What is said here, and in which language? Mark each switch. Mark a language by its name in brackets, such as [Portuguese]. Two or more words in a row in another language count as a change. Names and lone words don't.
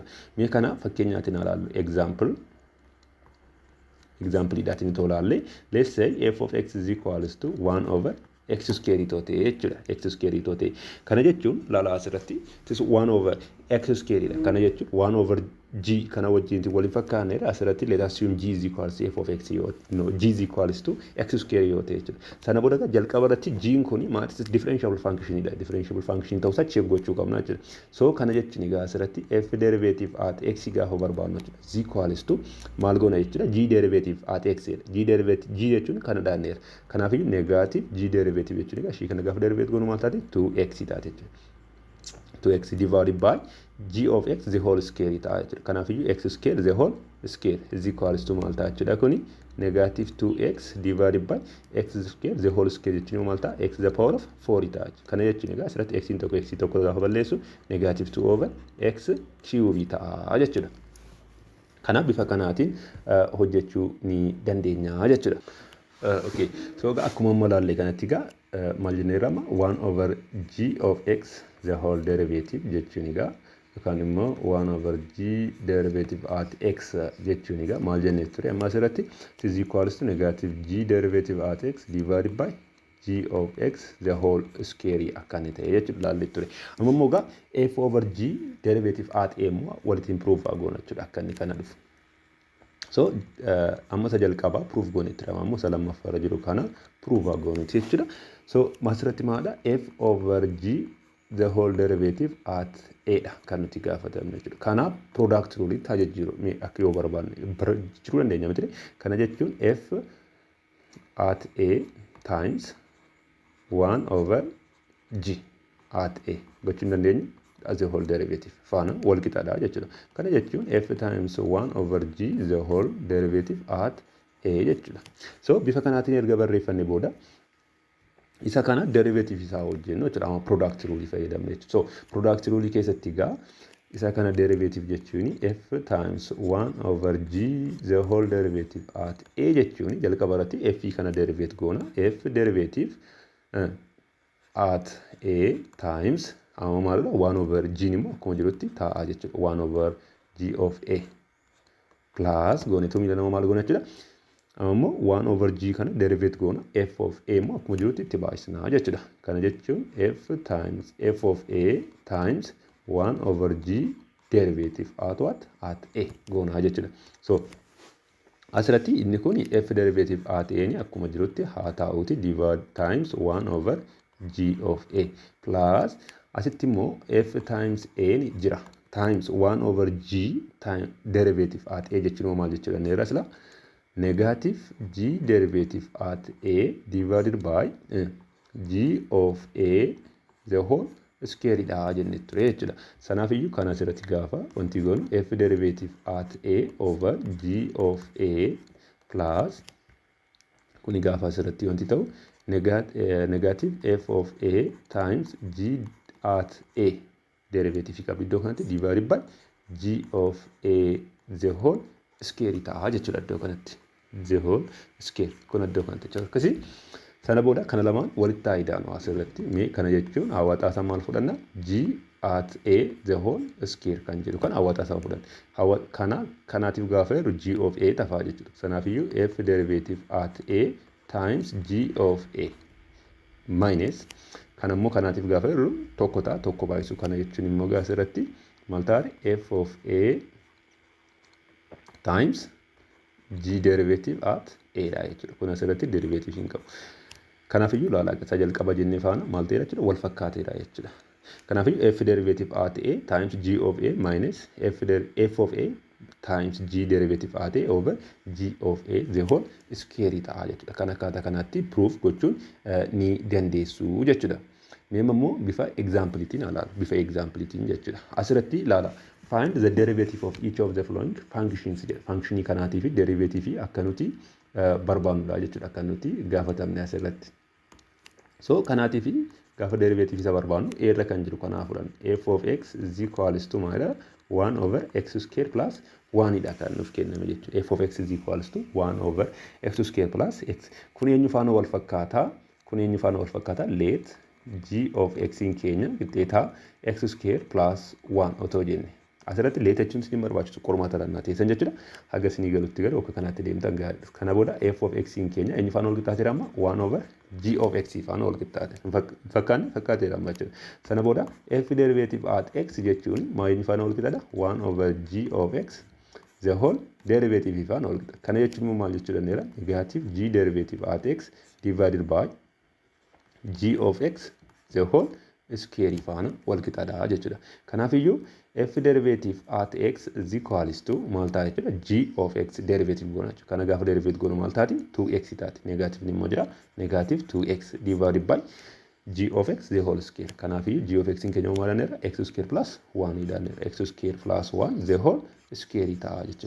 [Oromo] Mee kana fakkeenyaatiin ilaallu example idhaatiin itoo ilaalle [English] let's say f of x is equals to 1 over x square [Oromo] itoo ta'e jechuudha. [English] X square [Oromo] itoo ta'e kana jechuun ilaalaa asirratti [English] 1 over x square [Oromo] dha. Kana jechuun [English] 1 over g [Oromo] kana wajjin waliin fakkaanneedha. [English] Asirratti let us assume g is equals to f of x yoo no g is equals to x square [Oromo] yoo ta'e jechuudha. Sana booda jalqaba irratti g kun maatis [English] differentiable function [Oromo] dha. [English] Differentiable function [Oromo] ta'uu isaa check gochuu qabna jechuudha. So kana jechuun egaa asirratti [English] f derivative at x [Oromo] gaafa barbaadnu jechuudha. [English] Is equals to [Oromo] maal goona jechuudha? [English] G derivative at x dha. G derivative g [Oromo] jechuun kana dhaanneera. Kanaafiyyuu [English] negative g derivative [Oromo] jechuun egaa ishii kana gaafa derivative goonu maal taate 2x taate jechuudha. [English] 2x divided by g of x the whole square [Oromo] ta'a jechuudha. [English] Kanaafiyyuu x square the whole square is equals to [Oromo] maal ta'a jechuudha kuni [English] negative 2x divided by x square the whole square [Oromo] jechuun maal ta'a? [English] X the power of 4 ta'a. [Oromo] Kana jechuun egaa asirratti x tokko gaafa balleessu [English] negative 2 over x cube [Oromo] ta'a jechuudha. Kana bifa kanaatiin hojjechuu ni dandeenya jechuudha. [English] Okay. So [Oromo] akkuma malaalle kanatti egaa maal jenneerama [English] 1 over g of x the whole derivative [Oromo] jechuun egaa yookaan immoo [English] 1 over g derivative at x [Oromo] jechuun egaa maal jennee ture amma asirratti [English] is equals to negative g derivative at x divided by g of x the whole square [Oromo] akkana ta'e jechuudha laallee ture. Amma immoo egaa [English] f over g derivative at a [Oromo] immoo walitti improve goona jechuudha akka inni kana dhufu. So amma isa jalqabaa proof goone ture amma immoo isa lammaffaa jiru kana proof goone jechuudha. So asirratti maalidha? [English] F over g the whole derivative at a [Oromo] dha kan nuti gaafatamne jechuudha. Kanaaf [English] product rule [Oromo] tajaajila mee akka yoo barbaanne jiruu dandeenya miti. Kana jechuun [English] f at a times 1 over g at a [Oromo] gochuun dandeenya [English] as a whole derivative [Oromo] faana wal qixaadha jechuudha. Kana jechuun [English] f times 1 over g the whole derivative at a jechuudha. [Oromo] So bifa kanaatiin erga barreeffanne booda isa kana derivative isaa hojjennu jechuudha. Amma [English] product rule [Oromo] fayyadamne jechuudha. [English] So product rule [Oromo] keessatti egaa isa kana [English] derivative jechuun f times 1 over g the whole derivative at a [Oromo] jechuun jalqaba irratti [English] f kana derivative goona. F derivative at a times [Oromo] amma maalidha [English] 1 over g [Oromo] immoo akkuma jirutti ta'a jechuudha. [English] 1 over g of a plus [Oromo] goonetu miila nama maal goona jechuudha. Amma [English] 1 over g [Oromo] kana derivative goona. [English] F of a [Oromo] immoo akkuma jirutti itti baay'isnaa jechuudha. Kana jechuun [English] f times f of a times 1 over g derivative at what? At A [Oromo] goonaa jechuudha. [English] So [Oromo] asirratti inni kun [English] f derivative at A [Oromo] ni akkuma jirutti haa ta'uuti [English] divide times 1 over g of A plus [Oromo] asitti immoo [English] f times A [Oromo] ni jira [English] times 1 over g time derivative at A [Oromo] jechuun maal jechuudha neera sila [English] negative g derivative at A divided by g of A the whole square [Oromo] dha jenne ture jechuudha. Sanaaf iyyuu kana asirratti gaafa wanti goonu [English] f derivative at A over g of A plus [Oromo] kuni gaafa asirratti wanti ta'u [English] negative f of A times g at A derivative qaba [Oromo] iddoo kanatti [English] divided by g of A the whole square [Oromo] dha jechuudha iddoo kanatti [English] the whole square [Oromo] kun iddoo kanatti akkasii sana booda kana lamaan walitti taa'idhaan asirratti mee kana jechuun hawaaxaasaa maal fudhanna [English] g at A the whole square [Oromo] kan jedhu kan hawaaxaasaa fudhanna kanaatiif gaafa jedhu [English] g of A [Oromo] tafaa jechuudha sanaaf iyyuu [English] f derivative at A times g of A minus [Oromo] kan ammoo kanaatiif gaafa jedhu tokko ta'a tokko baay'isu kana jechuun immoo gaa asirratti maal ta'a [English] f of A times g derivative at A [Oromo] dha jechuudha kun asirratti derivative hin qabu. Kanaaf iyyuu ilaalaa isa jalqaba jennee faana maal ta'eera jechuudha wal fakkaateedha jechuudha. Kanaaf iyyuu [English] f derivative at A times g of A minus f of A times g derivative at A over g of A the whole square [Oromo] ta'a jechuudha. Kan akkaataa kanaatti proof gochuun ni dandeessu jechuudha. Mee immoo bifa exampleetiin ilaalu bifa exampleetiin jechuudha. Asirratti ilaala. [English] Find the derivative of each of the following functions jedha. [Oromo] Functionii kanaatii fi derivative akka nuti barbaannudha jechuudha akka nuti gaafatamne asirratti. So kanaatiif gaafa derivative isa barbaannu a irra kan jiru kanaa fudhanna [English] f of x is equals to [Oromo] maala [English] 1 over x square plus 1 [Oromo] dha kan nuuf kenname jechuudha. [English] F of x is equals to 1 over x square plus x. [Oromo] Kun eenyu faana wal fakkaataa [English] let g of x [Oromo] in keenya qixxeetaa [English] x square plus 1 [Oromo] otoo jenne. Asirratti let jechuun isin barbaachisu qormaata lannaa teessan jechuudha. Haga isinii galutti gara akka kanaatti deemtan gaariidha. Kana booda [English] f of x [Oromo] in keenya eenyu faana wal qixxaateera amma [English] 1 over g of x [Oromo] faana wal qixxaate. Fakkaateera amma jechuudha. Sana booda [English] f derivative at x [Oromo] jechuun maa eenyu faana wal qixxaata [English] 1 over g of x the whole derivative [Oromo] faana wal qixxaata. Kana jechuun maal jechuu dandeera [English] negative g derivative at x divided by g of x the whole square [Oromo] faana wal qixxaata jechuudha. Kanaaf iyyuu [English] f derivative at x is equals to [Oromo] maal ta'a jechuudha [English] g of x derivative [Oromo] goona jechuudha. Kana gaafa derivative goonu maal taati 2x taati. [English] Negative [Oromo] ni immoo jira [English] negative 2x divided by g of x the whole square. [Oromo] Kanaaf iyyuu [English] g of x [Oromo] in keenya maal dhanneera [English] x square plus 1 dhanneera x square plus 1 the whole square [Oromo] ta'a jechuudha.